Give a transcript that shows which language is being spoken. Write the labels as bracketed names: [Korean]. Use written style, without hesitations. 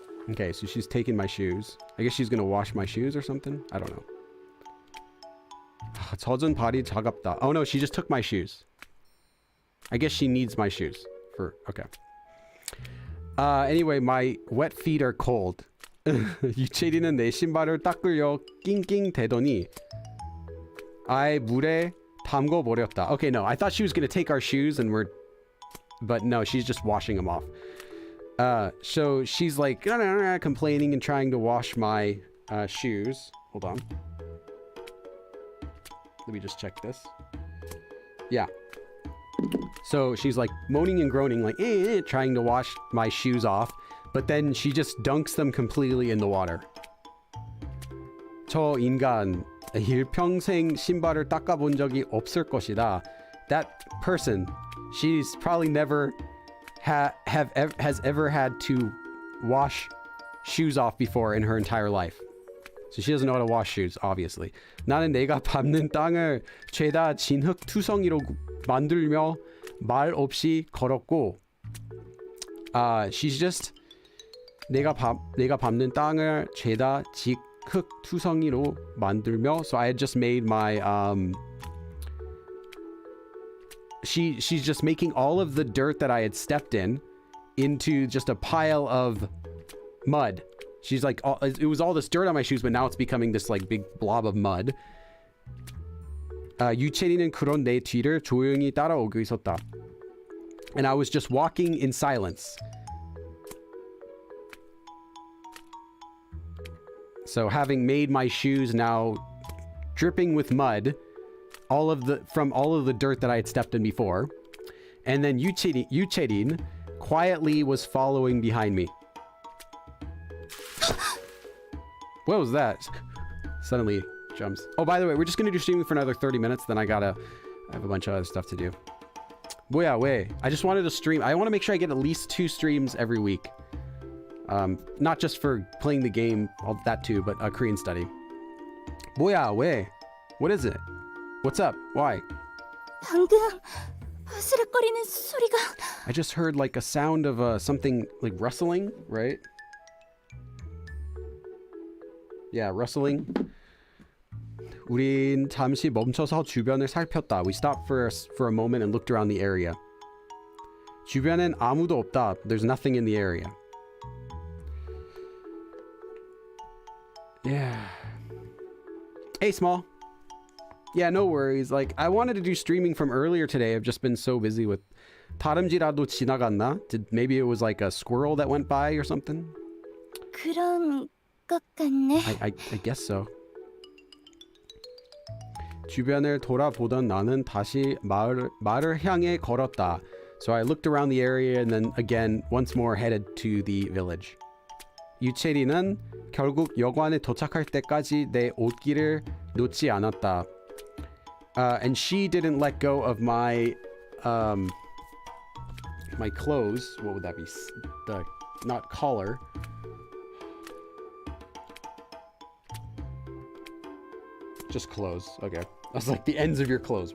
[English] Okay, so she's taking my shoes. I guess she's gonna wash my shoes or something? I don't know. [Korean] 젖은 발이 차갑다. [English] Oh no, she just took my shoes. I guess she needs my shoes. Okay. Anyway, my wet feet are cold. [Korean] 유채리는 내 신발을 닦으려 낑낑 대더니 아예 물에 담궈 버렸다. [English] Okay, no, I thought she was gonna take our shoes but no, she's just washing them off. So she's like complaining and trying to wash my shoes. Hold on. Let me just check this. Yeah. So she's like moaning and groaning, like trying to wash my shoes off, but then she just dunks them completely in the water. [Korean] 저 인간 일평생 신발을 닦아본 적이 없을 것이다. [English] That person, she's probably never has ever had to wash shoes off before in her entire life. So she doesn't know how to wash shoes, obviously. [Korean] 나는 내가 밟는 땅을 죄다 진흙 투성이로 만들며 말 없이 걸었고. [English] She's just [Korean] 내가 밟는 땅을 죄다 진흙 투성이로 만들며. [English] So I had just made my she's just making all of the dirt that I had stepped in into just a pile of mud. She's like, it was all this dirt on my shoes, but now it's becoming this like big blob of mud. [Korean] 유채리는 그런 내 뒤를 조용히 따라오고 있었다. [English] And I was just walking in silence. So having made my shoes now dripping with mud, from all of the dirt that I had stepped in before, and then 유채린 quietly was following behind me. What was that? Suddenly jumps. Oh, by the way, we're just gonna do streaming for another 30 minutes. Then I have a bunch of other stuff to do. [Korean] 뭐야, 왜? [English] I just wanted to stream. I want to make sure I get at least 2 streams every week. Not just for playing the game, all that too, but a Korean study. [Korean] 뭐야, 왜? [English] What is it? What's up? Why? [Korean] 방금 으스락거리는 소리가. [English] I just heard like a sound of something like rustling, right? Yeah, rustling. [Korean] 우린 잠시 멈춰서 주변을 살폈다. [English] We stopped for a moment and looked around the area. [Korean] 주변엔 아무도 없다. [English] There's nothing in the area. Yeah. Hey, Small. Yeah, no worries. Like, I wanted to do streaming from earlier today. I've just been so busy with [Korean] 다람쥐라도 지나갔나? [English] Maybe it was like a squirrel that went by or something? [Korean] 그런 것 같네. [English] I guess so. [Korean] 주변을 돌아보던 나는 다시 마을을 향해 걸었다. [English] So I looked around the area and then again once more headed to the village. [Korean] 유채리는 결국 여관에 도착할 때까지 내 옷길을 놓지 않았다. [English] And she didn't let go of my my clothes. What would that be? The not collar. Just clothes. Okay. I was like, the ends of your clothes.